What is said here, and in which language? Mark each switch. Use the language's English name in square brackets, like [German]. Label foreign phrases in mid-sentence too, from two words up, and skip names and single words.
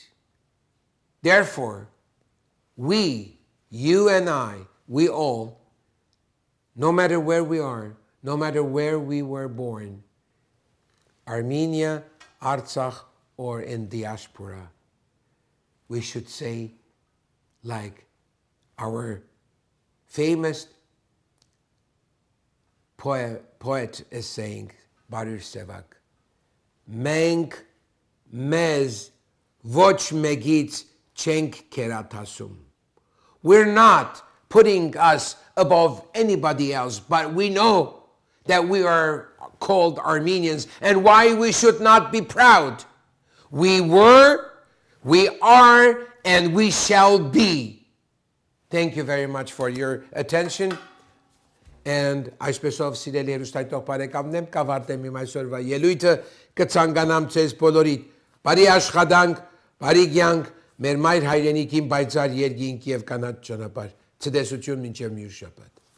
[English] Therefore, we, you and I, we all, no matter where we are, no matter where we were born, Armenia, Artsakh, or in diaspora, we should say, like our famous poet is saying, Baruch Sevak, [Armenian] մենք մեզ ոչ մեկից չենք կերատասում. [English] We're not putting us above anybody else, but we know that we are called Armenians and why we should not be proud. We were, we are, and we shall be. Thank you very much for your attention. [Armenian] And այսպեսով սիրելի հեռուստայտող բարեկամներ, կավարտեմ իմ այսօրվա ելույթը, կցանկանամ ձեզ բոլորիդ բարի աշխատանք, բարի կյանք, մեր մայր հայրենիքին պայծառ երկինք եւ կանաչ ճանապարհ։ Ցտեսություն մինչեւ մյուս շաբաթ։